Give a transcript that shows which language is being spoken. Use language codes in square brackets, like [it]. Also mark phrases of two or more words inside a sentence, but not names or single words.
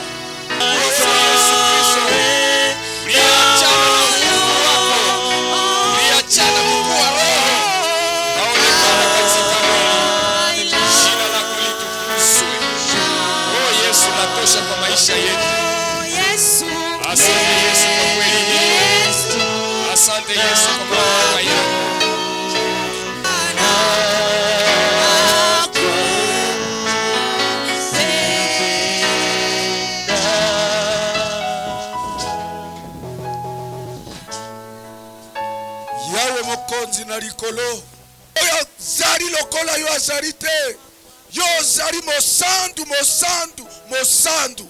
[sw] Yesu Kristo, uliachana na Mungu wako, uliachana kuwa roho, kaonekana katika mwili, jina lako litukuzwe. Oh Yesu, natosha kwa maisha yetu. Asante Yesu kwa kweli hii. Asante Yesu kwa mamlaka yako. [ln] Yawe mokonzi na likolo oyo zari lokola yo azali te, yo ozali mosantu mosantu mosantu.